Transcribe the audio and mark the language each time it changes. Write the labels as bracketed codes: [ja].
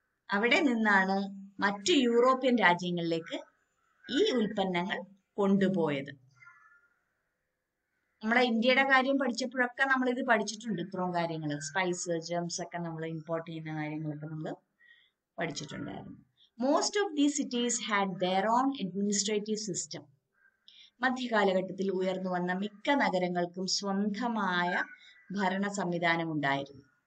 [ml] അവിടെ നിന്നാണ് മറ്റു യൂറോപ്യൻ രാജ്യങ്ങളിലേക്ക് ഈ ഉൽപ്പന്നങ്ങൾ കൊണ്ടുപോയത്. നമ്മളെ ഇന്ത്യയുടെ കാര്യം പഠിച്ചപ്പോഴൊക്കെ നമ്മൾ ഇത് പഠിച്ചിട്ടുണ്ട്. ഇത്രയും കാര്യങ്ങൾ, സ്പൈസ്, ജെംസ് ഒക്കെ നമ്മൾ ഇമ്പോർട്ട് ചെയ്യുന്ന കാര്യങ്ങളൊക്കെ നമ്മൾ പഠിച്ചിട്ടുണ്ടായിരുന്നു. [en] Most of these cities had their own administrative system. [ml] മധ്യകാലഘട്ടത്തിൽ ഉയർന്നു വന്ന മിക്ക നഗരങ്ങൾക്കും സ്വന്തമായ ഭരണ സംവിധാനം ഉണ്ടായിരുന്നു.